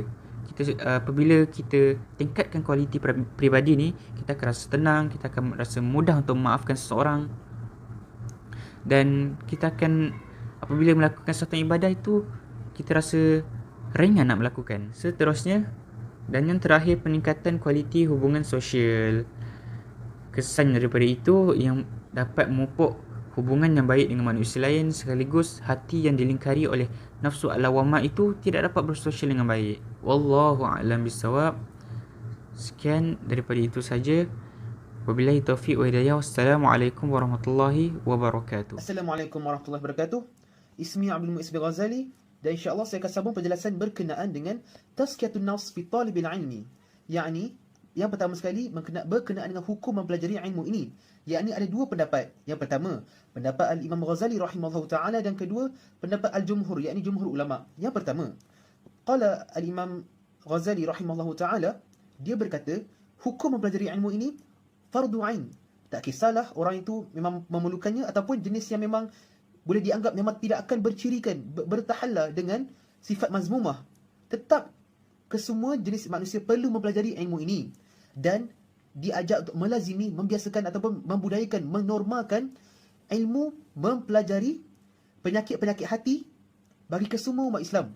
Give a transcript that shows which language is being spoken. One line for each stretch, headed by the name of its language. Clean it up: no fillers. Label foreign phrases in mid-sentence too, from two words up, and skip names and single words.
Malay: Apabila kita tingkatkan kualiti peribadi ni, kita akan rasa tenang, kita akan rasa mudah untuk memaafkan seseorang, dan kita akan, apabila melakukan satu ibadah itu, kita rasa ringan nak melakukan. Seterusnya, dan yang terakhir, peningkatan kualiti hubungan sosial. Kesan daripada itu yang dapat memupuk hubungan yang baik dengan manusia lain, sekaligus hati yang dilingkari oleh nafsu al-lawamah itu tidak dapat bersosial dengan baik.
Arabic: والله أعلم بالصواب.
Malay: Sekian daripada itu saja.
Arabic: وبالله التوفيق والهداية. والسلام عليكم ورحمة الله وبركاته. السلام عليكم ورحمة الله وبركاته.
Malay: Ismi Abdul Mu'izz Ghazali, dan insya-Allah saya akan sambung penjelasan berkenaan dengan
Arabic: تزكية النفس في طلب العلم.
Malay: Yakni yang pertama sekali berkenaan dengan hukum mempelajari ilmu ini. Yakni ada dua pendapat. Yang pertama, pendapat Al-Imam Ghazali
Arabic: رحمه الله تعالى,
Malay: dan kedua pendapat Al-Jumhur, yakni jumhur ulama. Yang pertama,
Arabic: قال الإمام الغزالي رحمه الله تعالى,
Malay: dia berkata, hukum mempelajari ilmu ini fardu ain. Tak kisahlah orang itu memang memerlukannya ataupun jenis yang memang boleh dianggap memang tidak akan bercirikan, bertahalla dengan sifat mazmumah. Tetap kesemua jenis manusia perlu mempelajari ilmu ini dan diajak untuk melazimi, membiasakan ataupun membudayakan, menormalkan ilmu mempelajari penyakit-penyakit hati bagi kesemua umat Islam.